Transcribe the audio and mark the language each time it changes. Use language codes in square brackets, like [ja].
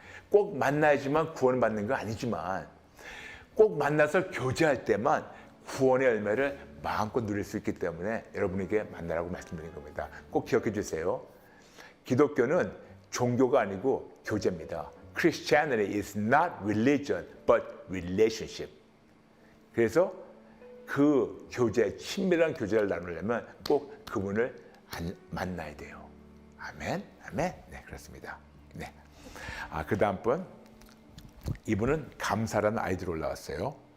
[ko] 꼭 만나야지만 구원을 받는 거 아니지만 꼭 만나서 교제할 때만 구원의 열매를 마음껏 누릴 수 있기 때문에 여러분에게 만나라고 말씀드린 겁니다. 꼭 기억해 주세요. 기독교는 종교가 아니고 교제입니다. [en] Christianity is not religion, but relationship. [ko] 그래서 그 교제, 친밀한 교제를 나누려면 꼭 그분을 만나야 돼요. 아멘, 아멘. 네, 그렇습니다. 네. 그 다음 분, 이분은 감사라는 아이디로 올라왔어요.